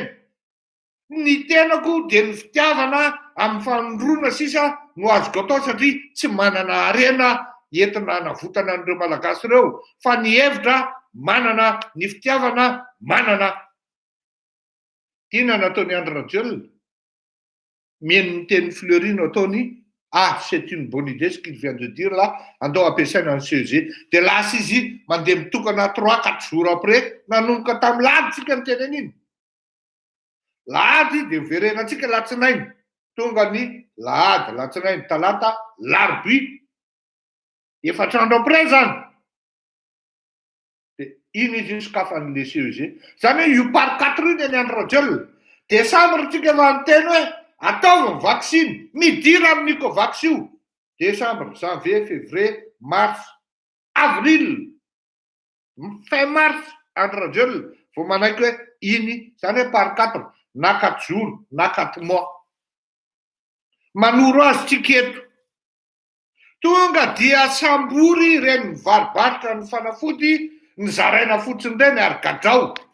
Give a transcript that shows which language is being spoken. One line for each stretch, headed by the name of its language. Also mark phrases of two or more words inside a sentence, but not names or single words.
Malagasy: Ny tenako dia ny fitiavana amin'ny fanondroana sisa no azoko atao satria tsy manana harena entina hanavotana an'ireo malagasy ireo, fa ny hevitra manana, ny fitiavana manana. Tiana nataony Andry Rajoelina. Mihaino ny teny Fleury no ataony.
French: Ah, c'est une bonne idée ce qu'il vient de dire là.
Malagasy: Andao ampiasaina ny CEG. Dia lasa izy mandeha mitokana 3-4
French: jours après
Malagasy: nanomboka tamin'ny lahaditsika ny teny an'iny. Lahady dia verenantsika latsinainy. Tonga ny lahady, latsinainy, talata, larobia. 4 andro après zany. Dia iny izy sokafan'le CEG. Zany hoe io par 4 iny any Andry Rajoelina. Décembre tsika efa niteny hoe ataovy vaccine, midira amin'ny Covax io.
French: Décembre, janvier, février, mars, avril, fin mars,
Malagasy: Andry Rajoelina vao manaiky hoe iny, zany hoe par 4, na 4 jours, na 4 mois. Manoro azy tsika eto. Tonga dia sambory ireny mivarobarotra ny fanafody, ny zaraina fotsiny ireny ary gadrao.